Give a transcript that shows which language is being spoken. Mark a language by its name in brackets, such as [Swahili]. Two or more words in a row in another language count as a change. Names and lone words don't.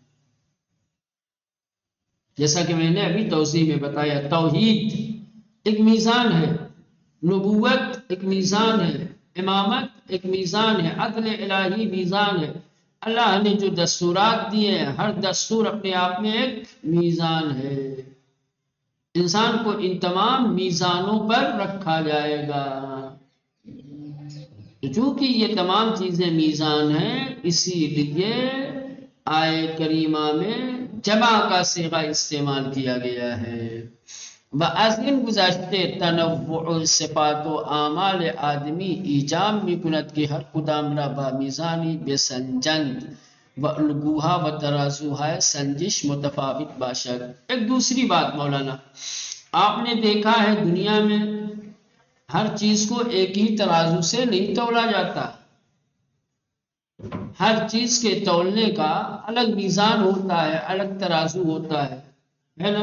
[Urdu] جیسا کہ میں نے ابھی توضیح میں بتایا، توحید ایک میزان ہے، نبوت ایک میزان ہے، امامت ایک میزان ہے، عدل الہی میزان ہے، اللہ نے جو دستورات دیے ہیں ہر دستور اپنے آپ میں ایک میزان ہے، انسان کو ان تمام میزانوں پر رکھا جائے گا، چونکہ یہ تمام چیزیں میزان ہیں اسی لیے آیت کریمہ میں جمع کا صیغہ استعمال کیا گیا ہے۔ [Persian] وَأَذْن گزشتے تنوع صفات و اعمال آدمی ایجام میکند کہ ہر کدام را با میزانی بسنجند و الگوہا و ترازوہا سنجش متفاوت باشد۔ [Urdu] ایک دوسری بات مولانا، آپ نے دیکھا ہے دنیا میں ہر چیز کو ایک ہی ترازو سے نہیں تولا جاتا، ہر چیز کے تولنے کا الگ میزان ہوتا ہے، الگ ترازو ہوتا ہے نا؟